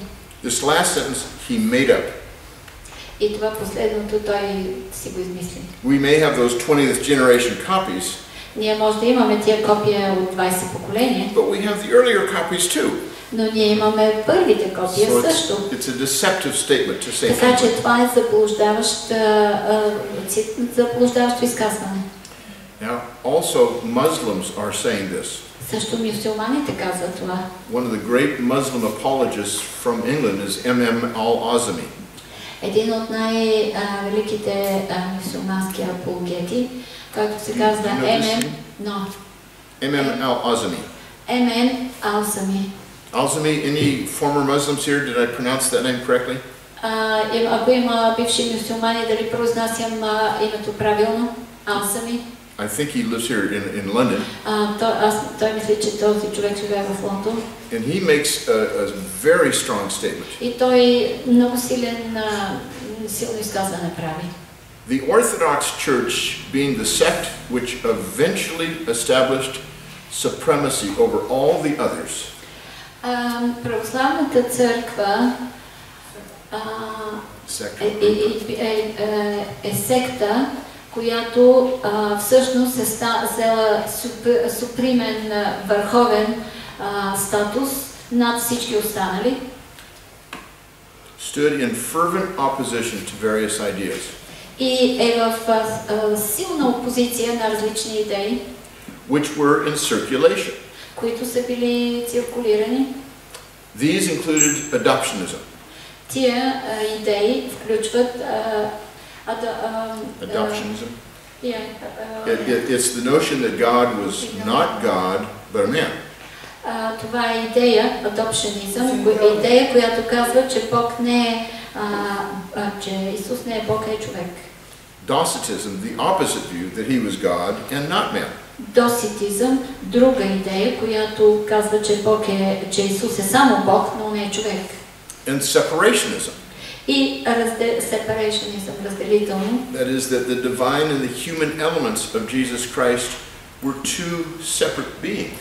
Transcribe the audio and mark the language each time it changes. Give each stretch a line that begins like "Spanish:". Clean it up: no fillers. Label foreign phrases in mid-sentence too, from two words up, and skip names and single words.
English: This last sentence he made up.
Bulgarian: И това последното той си го измисли.
English: We may have those 20th generation copies.
Bulgarian: Ние може да имаме тия копия от 20 поколения.
English: But we have the earlier copies too.
Bulgarian: Но ние имаме първите копия също.
English: It's a deceptive statement to say.
Bulgarian: Така че това е заблуждаващо изказване.
English: Now, also Muslims are saying this.
Bulgarian: Също мюсюлманите казват това.
English: One of the great Muslim apologists from England is M.M. al-Azmi.
Bulgarian: Един от най-великите мюсюлмански апологети, който се казва M.M. al-Azmi.
English: M.M. al-Azmi. Al-Azmi, any former Muslims here? Did I pronounce that name correctly?
Bulgarian: Ако има бивши мюсюлмани, дали произнасям името правилно?
English: Al-Azmi. I think he lives here in London.
Bulgarian: Той мисли, че този човек живее в Лондон.
English: And he makes a very strong statement.
Bulgarian: И той много силно изказване прави.
English: The Orthodox Church being the sect which eventually established supremacy over all the others.
Bulgarian: Православната църква е секта, която всъщност е взела супримен, върховен статус над всички останали.
English: Stood in fervent opposition to various ideas.
Bulgarian: И е в силна опозиция на различни идеи,
English: which were in circulation.
Bulgarian: Които са били циркулирани.
English: These included adoptionism.
Bulgarian: Тия идеи включват adoptionism.
English: It's the notion that God was not God, but a man.
Bulgarian: Това е идея, adoptionism, идея, която казва, че Бог не е, че Исус не е Бог, е човек.
English: Docetism, the opposite view that he was God and not man.
Bulgarian: Доситизъм, друга идея, която казва, че Исус е само Бог, но не е човек.
English: And separationism.
Bulgarian: И separationism, разделително.
English: That is that the divine and the human elements of Jesus Christ were two separate beings.